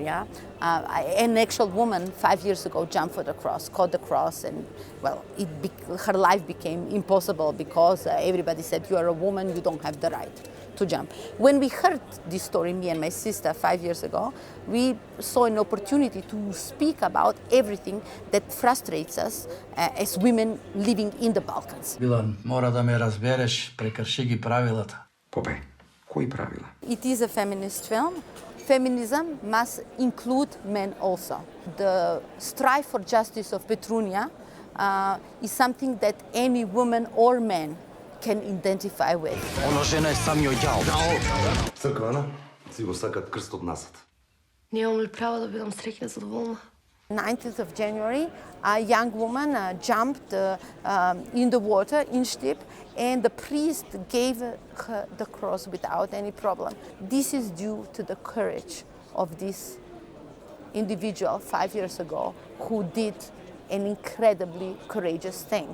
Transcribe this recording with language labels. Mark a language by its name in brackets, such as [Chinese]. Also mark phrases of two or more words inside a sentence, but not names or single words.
[English] An actual woman 5 years ago jumped for the cross, caught the cross, and well, her life became impossible because everybody said, you are a woman, you don't have the right to jump. When we heard this story, me and my sister 5 years ago, we saw an opportunity to speak about everything that frustrates us as women living in the Balkans. [Macedonian] Билан, мора да ме разбереш, прекрши ги правилата. Попе, кои правила? [English] It is a feminist film. Feminism must include men also. The strive for justice of Petrunija is something that any woman or man can identify with. [Macedonian] Оно жена е самиот ѓао. Црквена, си го сакат крст од насад. Немам ли право да бидам среќна и задоволна? [English] 19th of January, a young woman jumped in the water in Stip, and the priest gave her the cross without any problem. This is due to the courage of this individual 5 years ago who did an incredibly courageous thing.